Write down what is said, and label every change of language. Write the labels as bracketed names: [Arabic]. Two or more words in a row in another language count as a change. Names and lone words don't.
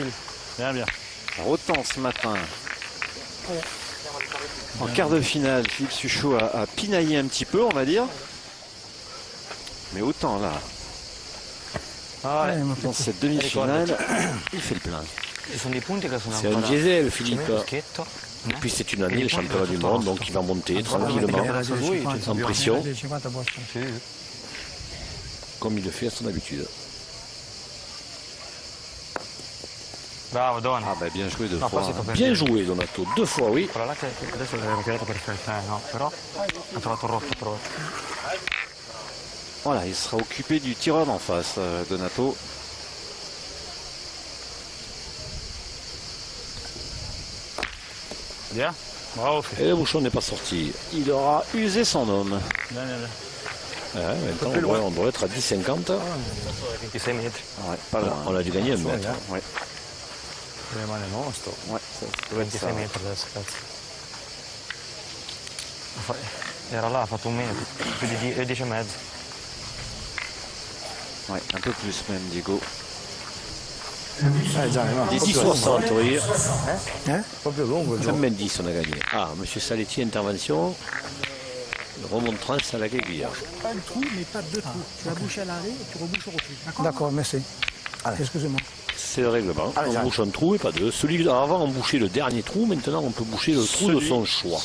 [French] Bien, bien. Alors, autant ce matin, en quart de finale, Philippe Suchot a pinaillé un petit peu, on va dire. Mais autant là, dans cette demi-finale, il fait le plein. [Italian] Ci sono dei punti che sono [French] C'est un [Italian] ancora diesel, Philippe. schietto. [French] Et puis c'est une année, le championnat du monde, donc il va monter tranquillement, en pression, comme il le fait à son habitude. Bravo Don. Ah bah bien joué deux [Italian] No, [French] fois. [Italian] forse tocca [French] Bien joué, Donato. 2 fois, oui. [Italian] quella là che adesso l'aveva tirato perfetta, no, però ha trovato rotto proprio. [French] Voilà, il sera occupé du tireur d'en face, Donato. Bien. Bravo, Phil. Et le bouchon n'est pas sorti. Il aura usé son homme. Bien, bien, bien. Maintenant, on doit être à 10,50. [Italian] 26 metri. [French] Ouais, pas loin. On a dû gagner un mètre. Ouais. [Italian] Rimane nostro. [French] Ouais, [Italian] 26 metri adesso, cazzo. Era là, ha fatto un metro, più di 10 e mezzo. [French] Ouais, un peu plus même, Diego. Des 10,60, oui. [Italian] Proprio lungo il gioco. [French] Même 10, on a gagné. Ah, monsieur Saletti, intervention. Remontrance à la guéguillère. Pas le trou, mais pas deux trous. Tu vas boucher à l'arrêt et tu rebouches au retour. D'accord, merci. Excusez-moi. C'est le règlement. On bouche un trou et pas deux. Avant, on bouchait le dernier trou. Maintenant, on peut boucher le trou de son choix.